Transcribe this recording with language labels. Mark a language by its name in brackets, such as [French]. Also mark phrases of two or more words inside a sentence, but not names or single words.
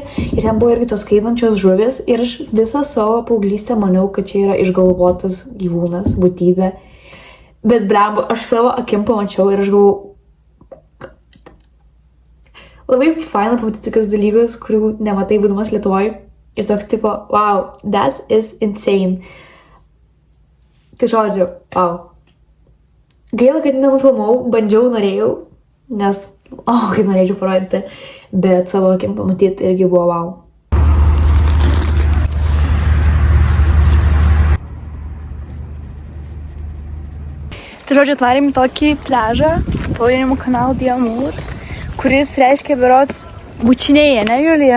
[Lithuanian] Ir ten buvo irgi tos skraidančios žuvis. Ir aš visą savo paauglystę maniau, kad čia yra išgalvotas gyvūnas, būtybė. Bet blemba, aš savo akim pamačiau ir aš galvau, labai faina pamatyti tokius dalykus, kurių nematai būdamas Lietuvoje. Ir toks tipo, [English] wow, that is insane. [Lithuanian] Tai žodžiu, wow. Gaila, kad nenufilmau, bandžiau, norėjau, nes, kaip norėčiau parodyti, bet savo akim pamatyti irgi buvo wow. Tai žodžiu, atvarėm į tokį pliažą, pavadinimu Canal d'Amour, kuris reiškia berods bučinėje, ne, Julija?